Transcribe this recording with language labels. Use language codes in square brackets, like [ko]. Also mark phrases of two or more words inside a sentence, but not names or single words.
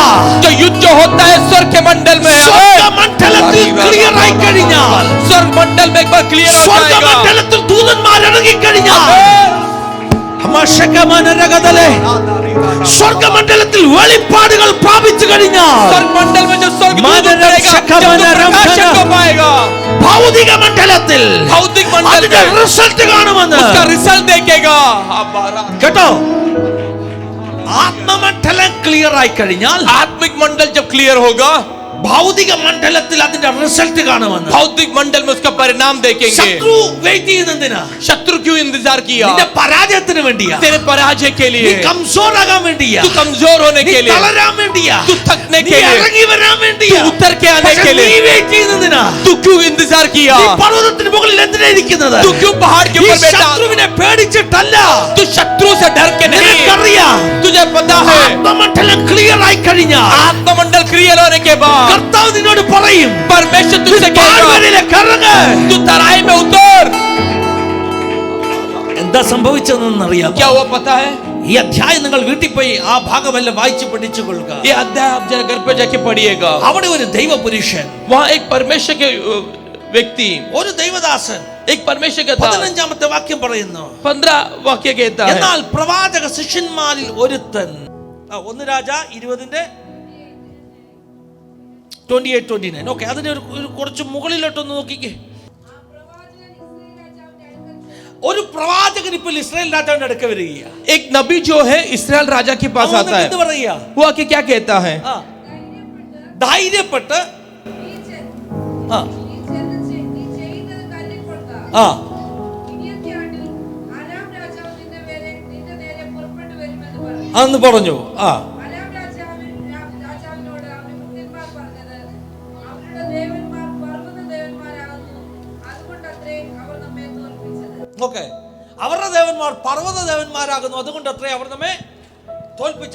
[hi] जो युद्ध जो होता है स्वर्ग के मंडल में है। [ml] സ്വർഗമണ്ഡലത്തിൽ ക്ലിയർ ആയി കഴിഞ്ഞാൽ, [hi] स्वर्ग मंडल में एक बार क्लियर हो जाएगा। [ml] സ്വർഗമണ്ഡലത്തിൽ ദൂതന്മാർ ഇറങ്ങിക്കഴിഞ്ഞാൽ, അമശകമനരഗതലേ, സ്വർഗമണ്ഡലത്തിൽ വെളിപ്പാടുകൾ പ്രാപിച്ചു കഴിഞ്ഞാൽ, [hi] स्वर्ग मंडल में जो स्वर्ग दूत उतरेगा, जब तू प्रकाशन को पाएगा, [ml] ഭൗതിക മണ്ഡലത്തിൽ [hi] भौतिक मंडल [ml] അതിന്റെ [hi] में [ml] റിസൾട്ട് കാണുമെന്ന്. [hi] उसका रिजल्ट देखेगा। [ml] കേട്ടോ, ആത്മമണ്ഡലം ക്ലിയർ ആയി കഴിഞ്ഞാൽ [hi] आत्मिक मंडल जब क्लियर होगा, [ml] ഭൗതിക മണ്ഡലത്തിൽ അതിന്റെ റിസൾട്ട് കാണുമെന്ന്. [hi] भौतिक मंडल में उसका परिणाम देखेंगे। [ml] ശത്രു വെയിറ്റ് ചെയ്യുന്നതിനാ? [hi] शत्रु क्यों इंतजार किया? [ml] നിന്റെ പരാജയത്തിന് വേണ്ടിയാ. [hi] तेरे पराजय के [ml] നീ [hi] लिए, [ml] കംസോർ ആകാൻ വേണ്ടിയാ. [hi] तू कमजोर होने [ml] നീ [hi] के लिए, [ml] തളരാൻ വേണ്ടിയാ. [hi] तू थकने [ml] നീ [hi] के लिए, [ml] ഇറങ്ങി വരാൻ വേണ്ടിയാ. [hi] तू उतर के आने [ml] പക്ഷേ [hi] के [ml] നീ [hi] लिए, [ml] വെയിറ്റ് ചെയ്യുന്നതിനാ? [hi] तू क्यों इंतजार किया? [ml] നീ പർവ്വതത്തിന് മുകളിൽ എന്തിനാ ഇരിക്കുന്നത്? [hi] तू क्यों पहाड़ के [ml] ഈ [hi] ऊपर बैठा? [ml] ശത്രുവിനെ പേടിച്ചിട്ടല്ല. [hi] तू शत्रु से डर के नहीं, [ml] നിനക്കറിയാം, [hi] तुझे पता है [ml] ആത്മമണ്ഡലം ക്ലിയർ ആയി കഴിഞ്ഞാൽ [hi] आत्ममंडल क्लियर होने के बाद [ml] കർത്താവ് നിന്നോട് പറയും, [hi] परमेश्वर तुझसे कहेगा [ml] താഴ്വരയിലേക്ക് ഇറങ്ങ്. [hi] तू तराई में उतर। [ml] എന്താ സംഭവിച്ചതെന്നറിയാം? [hi] क्या हुआ पता है? [ml] ഈ അധ്യായം നിങ്ങൾ വീട്ടിൽ പോയി ആ ഭാഗമെല്ലാം വായിച്ച് പഠിച്ചു കൊള്ളുക. [hi] ये अध्याय आप जरा घर पे जाके पढ़िएगा। [ml] അവിടെ ഒരു ദൈവപുരുഷൻ, [hi] वहाँ एक परमेश्वर के व्यक्ति, [ml] ഒരു ദൈവദാസൻ, [hi] एक परमेश्वर का था। [ml] 15ാമത്തെ വാക്യം പറയുന്നു, [hi] 15 वाक्य कहता है, [ml] എന്നാൽ പ്രവാചക ശിഷ്യന്മാരിൽ ഒരുത്തൻ, 1 രാജ 20:28-29. ഓക്കെ, അതിന്റെ ഒരു കുറച്ച് മുകളിലോട്ടൊന്ന് നോക്കിക്കേ. ഒരു പ്രവാചകൻ ഇപ്പോൾ ഇസ്രായേൽ രാജാവിന്റെ അടുക്ക വരികയാ. [hi] एक नबी जो है इस्राएल राजा के पास आता है, [ml] എന്ത് പറയാ? [hi] वो आके क्या कहता है? [ml] ധൈര്യപ്പെട്ട് ആ ആ അന്ന് പറഞ്ഞു. ആ ഓക്കെ, അവരുടെ ദേവന്മാർ പർവ്വത ദേവന്മാരാകുന്നു, അതുകൊണ്ട് അത്രേ അവർ നമ്മെ തോൽപ്പിച്ചത്.